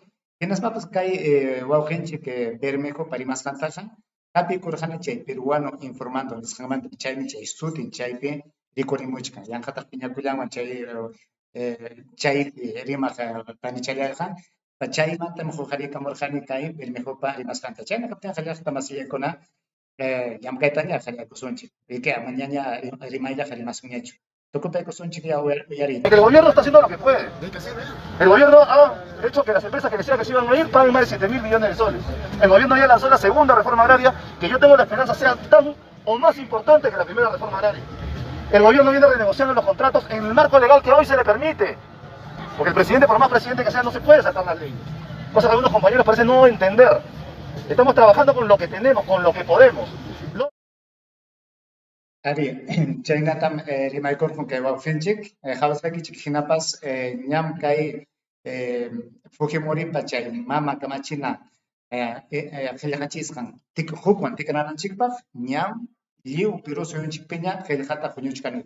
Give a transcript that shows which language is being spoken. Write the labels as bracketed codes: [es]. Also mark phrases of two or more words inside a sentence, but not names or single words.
[qu] Hinaspapas kay wawqinchik Bermejo parimasqantaqa hapikurqani chay [es] peruano informando [qu] nisqanmanta chaymi chay sutin chaypi rikurimuchkan yanqataq piñakullawan chay rimaq panichallayqa chaymantam huqarikamurqani kay Bermejopa rimasqanta chayna kaptinqa llaqta masiykuna llamkaytaña qallaykusunchik riki amañaña rimayllaqa rimasunñachu. [es] El gobierno está haciendo lo que puede. El gobierno ha hecho que las empresas que decían que se iban a ir paguen más de 7.000 millones de soles. El gobierno ya lanzó la segunda reforma agraria, que yo tengo la esperanza sea tan o más importante que la primera reforma agraria. El gobierno viene renegociando los contratos en el marco legal que hoy se le permite. Porque el presidente, por más presidente que sea, no se puede saltar las leyes. Cosa que algunos compañeros parecen no entender. Estamos trabajando con lo que tenemos, con lo que podemos. [qu] Ari, chaynatam rimaykurqun kay wawqinchik, hawasqaykichik hinapas ñam kay Fujimoripa chay mama kamachina qillqachisqan hukman tikrananchikpaq ñam lliw Perú suyunchikpiña qillqata huñuchkaniku.